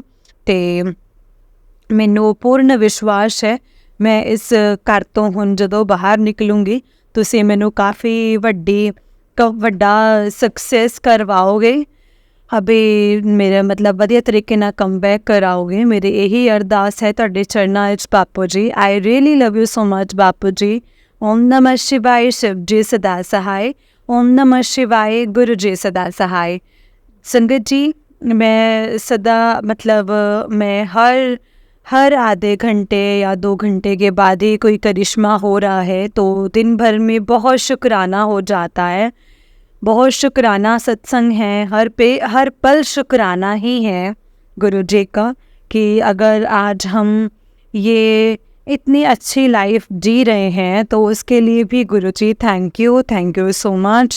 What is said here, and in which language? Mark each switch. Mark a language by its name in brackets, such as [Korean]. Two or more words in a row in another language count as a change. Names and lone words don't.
[Punjabi] ਤੇ ਮੈਨੂੰ ਪੂਰਣ ਵਿਸ਼ਵਾਸ ਹੈ ਮੈਂ ਇਸ ਘਰ ਤੋ ਹੁਣ ਜਦੋਂ ਬਾਹਰ ਨਿਕਲੂੰਗੀ ਤੁਸੀਂ ਮੈਨੂੰ ਕਾਫ਼ੀ ਵੱਡਾ ਸਕਸੈੱਸ ਕਰਵਾਓਗੇ, ਅਭੀ ਮੇਰਾ ਮਤਲਬ ਵਧੀਆ ਤਰੀਕੇ ਨਾਲ [English] come back [Punjabi] ਕਰਾਓਗੇ। ਮੇਰੀ ਯਹੀ ਅਰਦਾਸ ਹੈ ਤੁਹਾਡੇ ਚਰਨਾਂ ਵਿਚ ਬਾਪੂ ਜੀ। [English] I really love you so much Bapu Ji. [Hindi] ओम नमः शिवाय, शिव जी सदा सहाय। ओम नमः शिवाय, गुरु जी सदा सहाय। संगत जी मैं सदा मतलब मैं हर आधे घंटे या 2 घंटे के बाद ही कोई करिश्मा हो रहा है तो दिन भर में बहुत शुक्राना हो जाता है, बहुत शुक्राना सत्संग है, हर पल शुक्राना ही है गुरु जी का कि अगर आज हम ये इतनी अच्छी लाइफ जी रहे हैं तो उसके लिए भी गुरु जी [English] thank you so much.